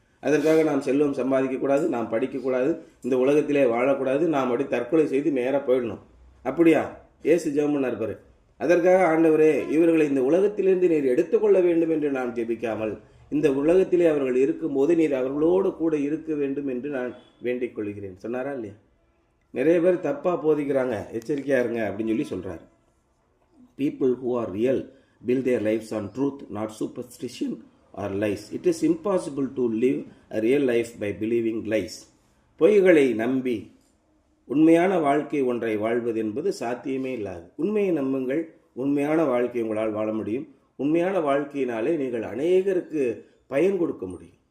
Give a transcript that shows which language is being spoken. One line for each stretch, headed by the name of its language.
Tamil: அதற்காக நாம் செல்வம் சம்பாதிக்கக்கூடாது, நாம் படிக்கக்கூடாது, இந்த உலகத்திலே வாழக்கூடாது, நாம் அப்படி தற்கொலை செய்து நேராக போயிடணும். அப்படியா? ஏசு ஜெபம் பண்ணார் பாரு. அதற்காக ஆண்டவரே, இவர்களை இந்த உலகத்திலிருந்து நீர் எடுத்துக்கொள்ள வேண்டும் என்று நான் ஜெபிக்காமல், இந்த உலகத்திலே அவர்கள் இருக்கும்போது நீர் அவர்களோடு கூட இருக்க வேண்டும் என்று நான் வேண்டிக் கொள்கிறேன் சொன்னாரா இல்லையா? நிறைய பேர் தப்பாக போதிக்கிறாங்க, எச்சரிக்கையாக இருங்க அப்படின்னு சொல்லி சொல்கிறார்.
English: People who are real build their lives on truth, not superstition or lies. It is impossible to live a real life by believing lies.
Tamil: பொய்களை நம்பி உண்மையான வாழ்க்கை ஒன்றை வாழ்வது என்பது சாத்தியமே இல்லாது. உண்மையை நம்புங்கள், உண்மையான வாழ்க்கை உங்களால் வாழ முடியும். உண்மையான வாழ்க்கையினாலே நீங்கள் அநேகருக்கு பயன் கொடுக்க முடியும்.